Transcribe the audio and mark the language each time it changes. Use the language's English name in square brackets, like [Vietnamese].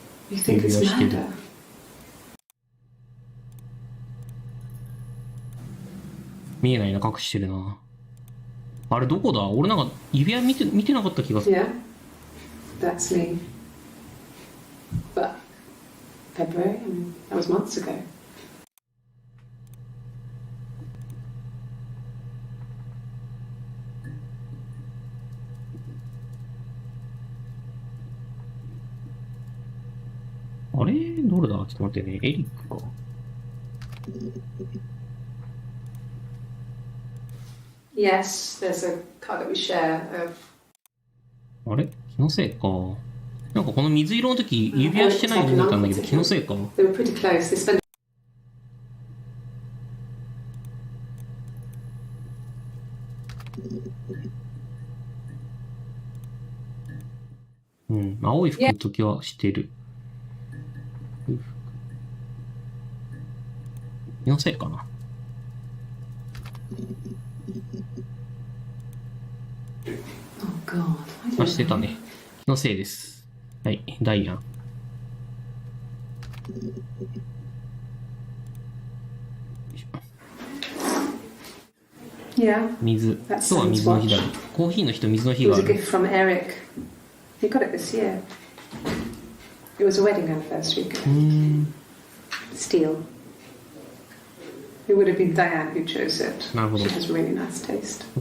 [English] You think it's murder? [Japanese] 見えないな、隠してるな。あれどこだ？俺なんか指輪見てなかった気がする。 [English] Yeah. That's me. But February, I mean, that was months ago. [Japanese] あれどれだちょっと待ってね。エリックか。 [English] Yes, there's a car that we share of... [Japanese] あれ気のせいか。なんかこの水色の時指輪してないように見えたんだけど気のせいか。 [English] They were pretty close. They spent... [Japanese] うん。青い服の時はしてる。気のせいかな。 [English] Oh God. I don't [Japanese] あ、してた [English] know. [Japanese] ね。気のせいです。はい、ダイアン。 [English] Yeah. [Japanese] 水。今日は水の日だ。コーヒーの日と水の日 [English] It [Japanese] が [English] was あ a gift from Eric. He got it this year. It was a wedding anniversary gift. Steel. It would have been Diane who chose it. [Japanese] なるほど。 [English] She has really nice taste.